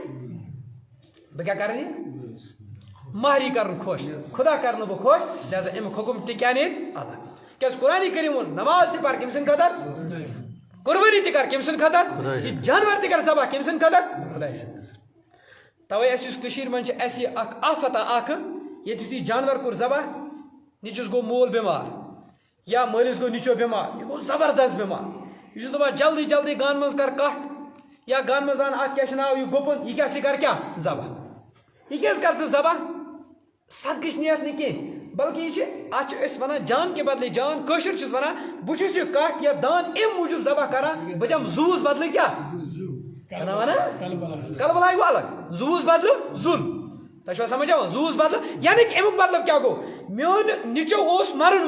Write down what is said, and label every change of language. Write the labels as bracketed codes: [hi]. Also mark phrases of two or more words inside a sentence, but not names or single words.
[ks] یہِ مہریٖن کرُن خۄش خۄدا کرنہٕ بہٕ خۄش لہذا امیُک حُکُم تہِ کیٛاہ نیرِ الگ کیٛازِ قرآنِ کریٖم ووٚن نماز تہِ پر کٔمۍ سٕنٛدِ خٲطرٕ قربٲنی تہِ کر کٔمۍ سٕنٛدِ خٲطرٕ یہِ جانور تہِ کر ذبح کٔمۍ سٕنٛدِ خٲطرٕ خۄداے سٕنٛدِ خٲطرٕ توے اَسہِ یُس کٔشیٖرِ منٛز چھِ اَسہِ یہِ اکھ آفتا اکھ ییٚتہِ یُتھُے جانور کوٚر ذبح نیٚچوِس گوٚو مول بٮ۪مار یا مٲلِس گوٚو نیٚچو بٮ۪مار یہِ گوٚو زبردست بٮ۪مار یہِ چھُس دپان جلدی جلدی گانہٕ منٛز کر کٹھ یا گام مزان ات کیا ناو یہ گپن یہ کیا کر کیا ذبح یہ کیا کر ژٕ ذبح صدقٕچ نیت نہ کینٛہہ بلکہ یہ ات ونان [ur] جان کے بدلے جان [ks] کٲشِر چھِس ونان بہٕ چھُس یہ کٹھ یا دان امہِ موٗجوٗب ذبح کران بہٕ دِمہٕ زوٗس بدلے کیا چھنا ونان کلبلاے گوٚو الگ زوٗس بدلہٕ زُل تۄہہِ چھُوا سمجھ یِوان زوٗس بدلہٕ یعنی کہ امیُک مطلب کیا گوٚو میون نِچو اوس مرن